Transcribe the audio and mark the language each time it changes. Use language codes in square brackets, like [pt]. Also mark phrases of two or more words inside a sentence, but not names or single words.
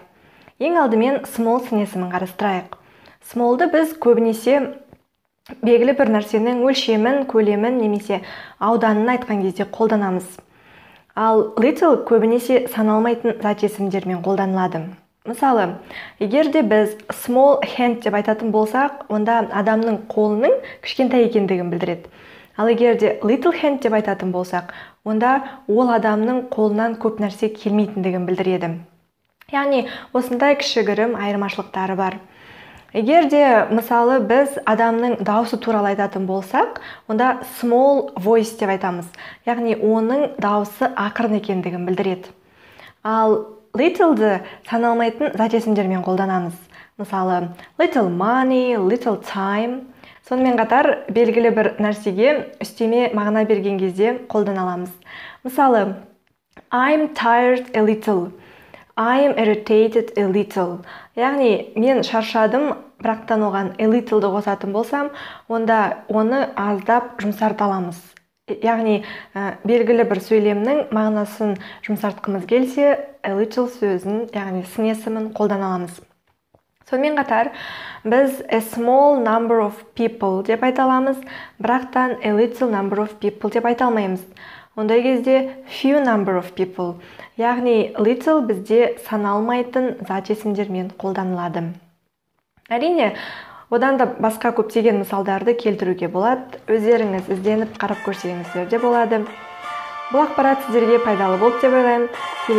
[kk] Ең алдымен small сын есімін қарастырайық. Small'ды біз көбінесе белгілі бір нәрсенің өлшемін, көлемін немесе ауданын айтқан кезде қолданамыз. Ал little көбінесе саналмайтын зат есімдермен қолданылады. Мысалы, егер де біз [en] small hand [kk] деп айтатын болсақ, онда адамның қолының кішкентай екендігін білдіреді. Ал егер де [en] little hand [kk] деп айтатын болсақ, онда ол адамның қолынан көп нәрсе келмейтіндігін білдіреді. Яғни, осындай кішігірім айырмашылықтары бар. Егер де, мысалы, біз адамның дауысы туралы айтатын болсақ, онда [en] small voice [kk] деп айтамыз. Яғни, оның дауысы ақырын екендігін білдіреді. Ал little'ды саналмайтын зат есімдермен қолданамыз. Мысалы, [en] little money, little time. [kk] Сонымен қатар, белгілі бір нәрсеге үстеме мағына берген кезде қолдана аламыз. Мысалы, [en] I'm tired a little. I'm irritated a little. [kk] Яғни, мен шаршадым, бірақтан оған [en] a little'ды [kk] қосатын болсам, онда оны аздап жұмсарта аламыз. Яғни, белгілі бір сөйлемнің мағынасын жұмсартқымыз келсе, [en] a little [kk] сөзін, яғни сын есімін қолдана аламыз. Сонымен қатар, біз [en] a small number of people [kk] деп айта аламыз, бірақтан [en] a little number of people [kk] деп айта алмаймыз. Ондай кезде [en] few number of people, [kk] яғни little бізде саналмайтын зат есімдермен қолданылады. Әрине, одан да басқа көптеген мысалдарды келтіруге болады. Өздеріңіз ізденіп қарап көрсеңіздер де болады. Бұл ақпарат сіздерге пайдалы болды деп ойлаймын.